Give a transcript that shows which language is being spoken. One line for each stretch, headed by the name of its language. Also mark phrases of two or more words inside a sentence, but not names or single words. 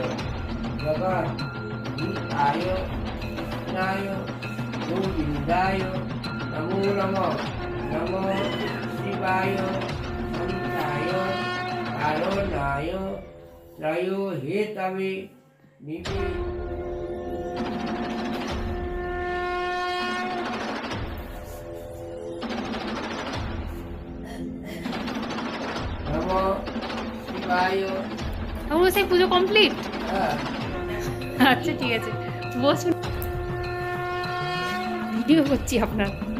Sanskrit: जगत् हिताय कृष्णाय गोविंदाय नमो नमो शिवाय संताय कारणाय त्रयो हेतवे निवे नमो शिवाय।
Bangla: আমার সেই পুজো কমপ্লিট। হ্যাঁ আচ্ছা ঠিক আছে, বসুন, ভিডিও করছি আপনার।